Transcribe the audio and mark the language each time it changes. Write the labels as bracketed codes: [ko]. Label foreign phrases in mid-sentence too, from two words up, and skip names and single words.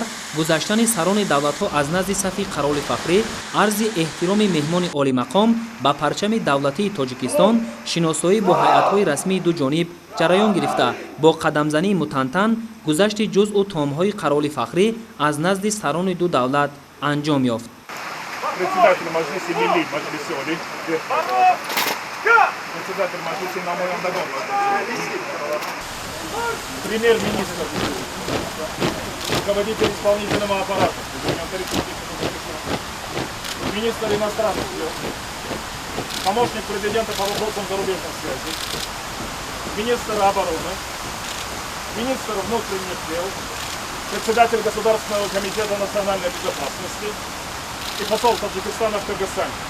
[tg] гузаштани сарони давлатҳо аз назди сафи қароволи фахрӣ, арзи эҳтироми меҳмони олимақом ба парчами давлатии Тоҷикистон, шиносоӣ бо ҳайатҳои расмии ду ҷониб ҷараён гирифта, бо қадамзании мутантан гузашти ҷузъу таомҳои қароволи фахрӣ аз назди сарони ду давлат анҷом ёфт. [ru] Председатель Маджлиси Намояндагон, премьер-министр, руководитель исполнительного аппарата, министр иностранных дел, помощник президента по вопросам зарубежной связи, министр обороны, министр внутренних дел, председатель Государственного комитета национальной безопасности и посол Таджикистана в Кыргызстане.